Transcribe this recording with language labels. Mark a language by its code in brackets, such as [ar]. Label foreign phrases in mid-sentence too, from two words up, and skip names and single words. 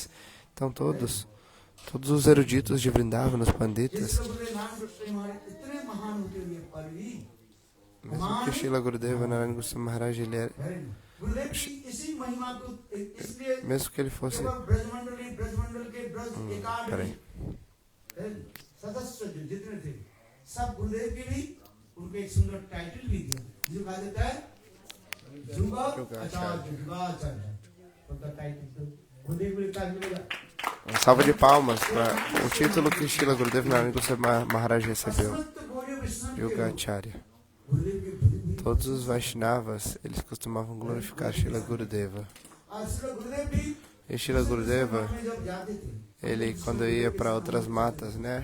[pt] Então todos os eruditos de Vrindavan, os panditas, mesmo que Srila Gurudeva Narayana Goswami Maharaj, ele era, mesmo que ele fosse peraí. [hi] उनको एक सुंदर टाइटल भी दिया जो कहा जाता है जुगाचार्य उनका टाइटल गुरुदेव को लिखा मिलेगा. [pt] Uma salva de palmas para o título que Srila Gurudeva Narayana Goswami Maharaj recebeu, Yogacharya. Todos os Vaishnavas, eles costumavam glorificar Srila Gurudeva. E Srila Gurudeva, ele quando ia para outras matas, né?